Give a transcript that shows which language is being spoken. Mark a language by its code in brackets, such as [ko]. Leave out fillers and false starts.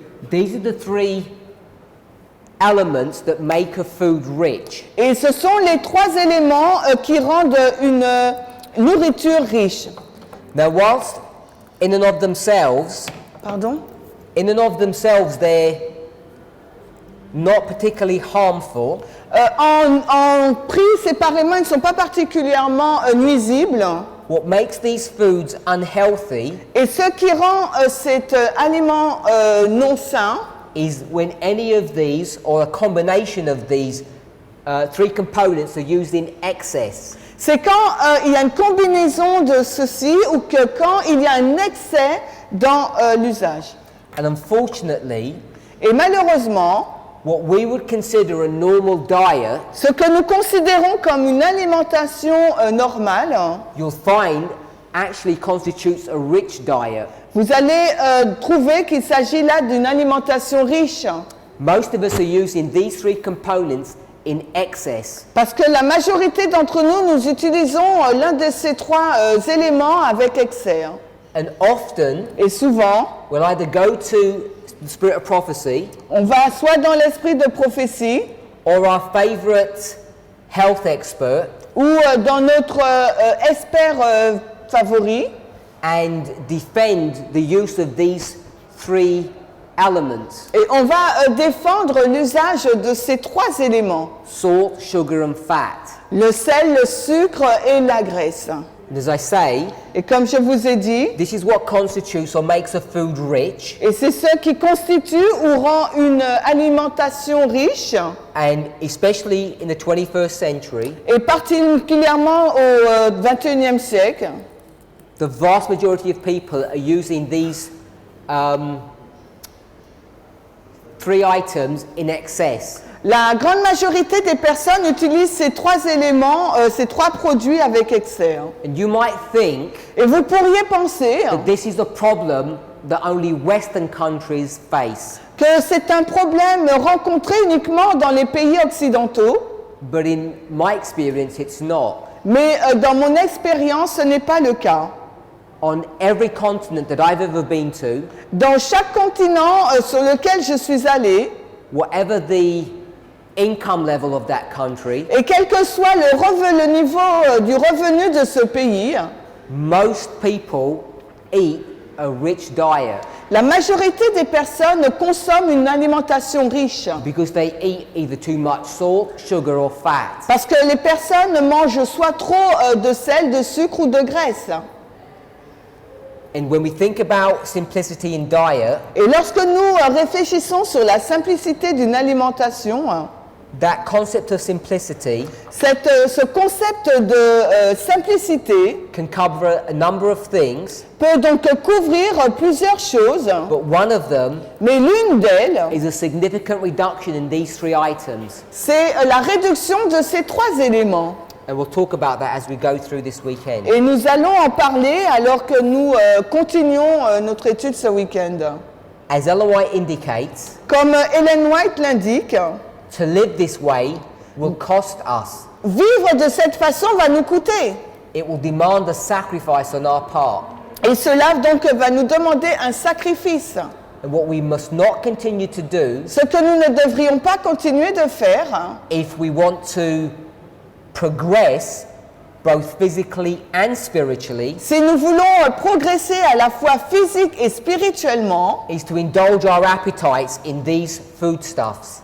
[en] These are the three elements that make a food rich. [fr] Et ce sont les trois éléments qui rendent une nourriture riche. [en] Now, whilst in and of themselves, [fr] Pardon? [en] they're not particularly harmful, [fr] En prix séparément, ils ne sont pas particulièrement nuisibles. [en] what makes these foods unhealthy [fr] Et ce qui rend cet aliment non sain, [en] is when any of these or a combination of these three components are used in excess. [fr] c'est quand il y a une combinaison de ceci ou que quand il y a un excès dans l'usage. [en] And unfortunately, [fr] Et malheureusement, [en] what we would consider a normal diet, [fr] ce que nous considérons comme une alimentation normale, [en] you'll find actually constitutes a rich diet. [fr] vous allez trouver qu'il s'agit là d'une alimentation riche. [en] Most of us are using these three components in excess. [fr] Parce que la majorité d'entre nous, nous utilisons l'un de ces trois éléments avec excès. [en] And often, [fr] Et souvent, [en] we'll either go to the spirit of prophecy [fr] on va soit dans l'esprit de prophétie [en] or our favorite health expert [fr] ou dans notre expert favori [en] and defend the use of these three elements: [fr] et on va défendre l'usage de ces trois éléments, [en] salt, sugar, and fat. [fr] le sel, le sucre et la graisse. [en] And as I say, [fr] Et comme je vous ai dit, [en] this is what constitutes or makes a food rich, [fr] et c'est ce qui constitue ou rend une alimentation riche, [en] and especially in the 21st century, [fr] et particulièrement au XXIe siècle, [en] the vast majority of people are using these three items in excess. [fr] la grande majorité des personnes utilisent ces trois éléments, ces trois produits avec excès. [en] And you might think [fr] Et vous pourriez penser [en] that this is a problem that only Western countries face. [fr] que c'est un problème rencontré uniquement dans les pays occidentaux, [en] But in my experience, it's not. [fr] mais dans mon expérience, ce n'est pas le cas. [en] On every continent that I've ever been to, [fr] Dans chaque continent sur lequel je suis allée, [en] whatever the income level of that country, [fr] et quel que soit le niveau du revenu de ce pays, [en] most people eat a rich diet [fr] la majorité des personnes consomment une alimentation riche. [en] because they eat either too much salt, sugar, or fat. [fr] Parce que les personnes mangent soit trop de sel, de sucre ou de graisse. [en] And when we think about simplicity in diet, [fr] Et lorsque nous réfléchissons sur la simplicité d'une alimentation, [en] that concept of simplicity [fr] ce concept de simplicité [en] can cover a number of things, [fr] peut donc couvrir plusieurs choses, [en] but one of them [fr] mais l'une d'elles, [en] is a significant reduction in these three items. [fr] c'est la réduction de ces trois éléments. [en] And we'll talk about that as we go through this weekend. [fr] Et nous allons en parler alors que nous continuons notre étude ce week-end. [en] As Ellen White indicates, [fr] Comme Ellen White l'indique, [en] to live this way will cost us. [fr] vivre de cette façon va nous coûter. [en] It will demand a sacrifice on our part. [fr] Et cela donc va nous demander un sacrifice. [en] And what we must not continue to do, [fr] Ce que nous ne devrions pas continuer de faire, [en] if we want to progress both physically and spiritually, [fr] si nous voulons progresser à la fois physique et spirituellement, [en] is to indulge our appetites in these foodstuffs.